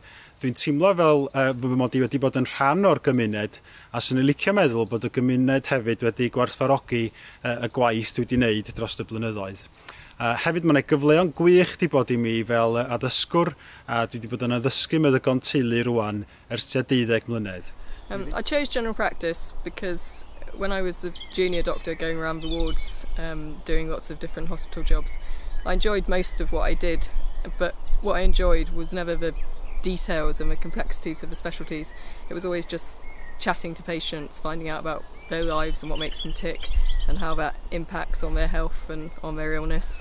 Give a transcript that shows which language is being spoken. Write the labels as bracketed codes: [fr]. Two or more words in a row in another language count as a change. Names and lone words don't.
[cy] Dwi'n teimlo fel fy mod i wedi bod yn rhan o'r gymuned a sy'n licio meddwl bod y gymuned hefyd wedi gwerthfawrogi y gwaith dwi wedi wneud dros y blynyddoedd. Hefyd mae yna gyfleoedd gwych wedi bod i mi fel addysgwr a dwi wedi bod yn addysgu meddygon teulu rwan ers tua 12 mlynedd. [en] I chose general practice because when I was a junior doctor going around the wards doing lots of different hospital jobs, I enjoyed most of what I did, but what I enjoyed was never the details and the complexities of the specialties. It was always just chatting to patients, finding out about their lives and what makes them tick and how that impacts on their health and on their illness.